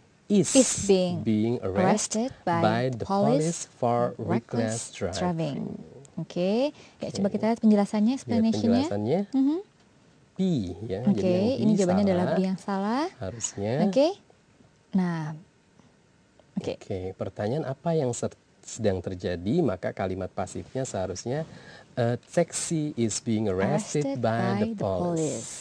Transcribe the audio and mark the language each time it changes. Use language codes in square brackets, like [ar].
[en] is being arrested by the police for reckless driving. [id] Oke, ya coba kita lihat penjelasannya, explanation-nya. B ya. Oke, Jadi yang B ini jawabannya adalah salah. B yang salah. Harusnya. Oke. Nah, oke. Oke, pertanyaan apa yang sedang terjadi? Maka kalimat pasifnya seharusnya [en] a taxi is being arrested by the police.